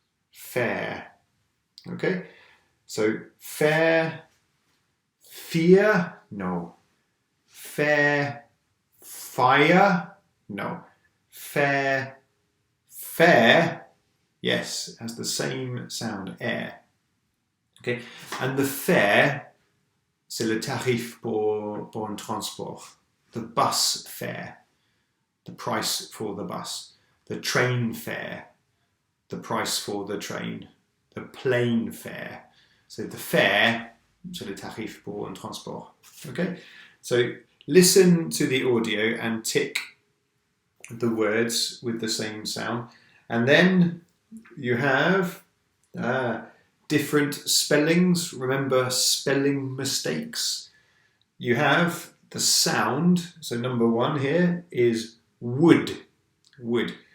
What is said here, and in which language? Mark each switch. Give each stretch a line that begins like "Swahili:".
English: Fair. Okay? So fair, fear, no. Fair, fire, no. Fair, fair, yes, has the same sound, air. Okay? And the fare,
French: c'est le tarif pour un transport.
English: The bus fare, the price for the bus. The train fare, the price for the train. The plane fare. So the fare,
French: c'est le tarif pour un transport.
English: Okay? So listen to the audio and tick the words with the same sound. And then you have different spellings. Remember spelling mistakes. You have the sound. So number 1 here is would. Would.